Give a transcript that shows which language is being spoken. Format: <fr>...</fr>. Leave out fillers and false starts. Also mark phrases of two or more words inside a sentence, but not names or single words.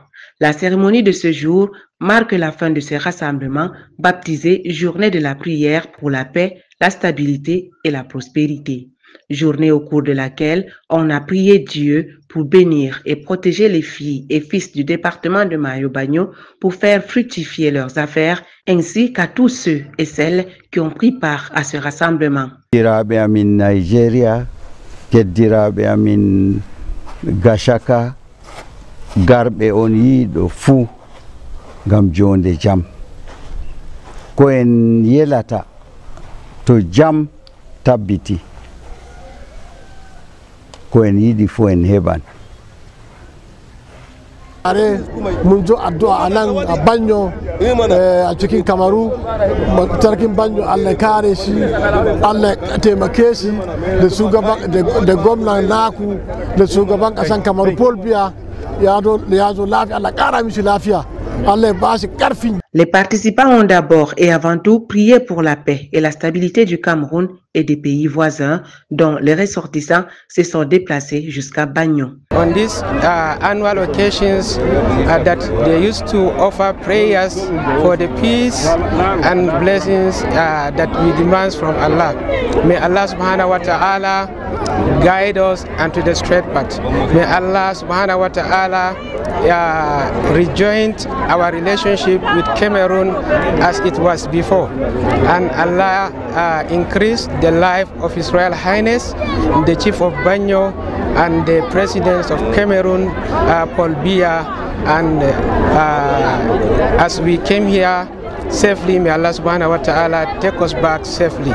<fr>La cérémonie de ce jour marque la fin de ce rassemblement baptisé Journée de la prière pour la paix, la stabilité et la prospérité. Journée au cours de laquelle on a prié Dieu pour bénir et protéger les filles et fils du département de Mayo-Bagno pour faire fructifier leurs affaires, ainsi qu'à tous ceux et celles qui ont pris part à ce rassemblement.</fr> <ff>Nigeria, Gashaka, Garbe oni do fu gam jonde jam. Ko en yelata to jam tabbiti. Ko en yidi fu en heban.</ff> <ha>Are mun zo addu'a a nan a Bagno a cikin Kamaru, sarkin Bagno Allah kare shi, Allah taimake shi da shugaban da gwamnan naku da shugaban kasan Kamaru Paul Biya ya zo lafiya, Allah kara mishi lafiya.</ha> <fr>Les participants ont d'abord et avant tout prié pour la paix et la stabilité du Cameroun et des pays voisins dont les ressortissants se sont déplacés jusqu'à Bagno.</fr> <en>On these annual occasions that they used to offer prayers for the peace and blessings that we demand from Allah. May Allah</en> <ar>سبحانه وتعالى</ar> <en>guide us onto the straight path. May Allah</en> <ar>سبحانه وتعالى</ar> <en>rejoin our relationship with Cameroon as it was before, and Allah increase the life of His Royal Highness the Chief of Bagno and the President of Cameroon, Paul Biya, and as we came here safely, may Allah</en> <ar>سبحانه وتعالى</ar> <en>take us back safely.</en>